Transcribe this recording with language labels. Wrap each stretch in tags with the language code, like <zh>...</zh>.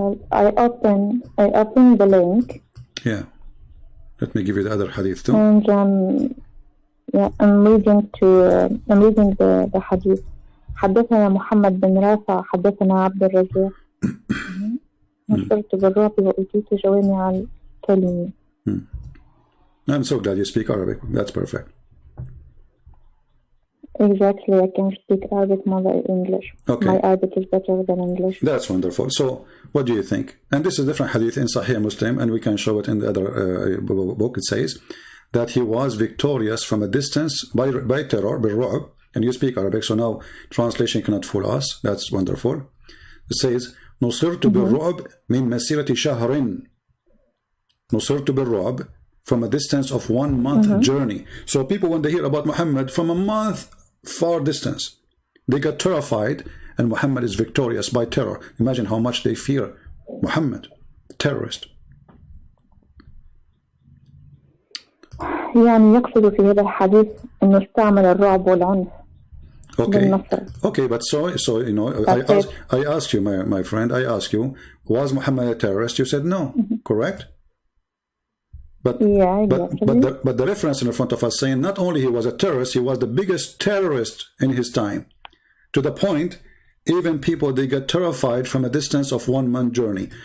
<en>I open the link. Yeah. Let me give you the other hadith too. And I'm reading the حديث.</en> <ar>حدثنا محمد بن رافع حدثنا عبد الرزاق نصرت بالرعب وأوتيت جوامع الكلم.</ar> <en>I'm so glad you speak Arabic. That's perfect. Exactly, I can speak Arabic more than English. Okay. My Arabic is better than English. That's wonderful. So, what do you think? And this is a different hadith in Sahih Muslim, and we can show it in the other book. It says that he was victorious from a distance by terror, بالرعب, and you speak Arabic, so now translation cannot fool us. That's wonderful. It says</en> <ar>نصرت بالرعب من مسيرة شهر. نصرت بالرعب</ar> <en>from a distance of 1 month journey. So people, when they hear about Muhammad from a month far distance, they get terrified, and Muhammad is victorious by terror. Imagine how much they fear Muhammad, terrorist.</en> <ar>يعني يقصد في هذا الحديث إنه استعمل الرعب والعنف.</ar> <en>Okay, but so you know, I asked you, my friend, I asked you, was Muhammad a terrorist? You said no, correct? But the reference in front of us saying not only he was a terrorist, he was the biggest terrorist in his time, to the point even people, they get terrified from a distance of 1 month journey.</en>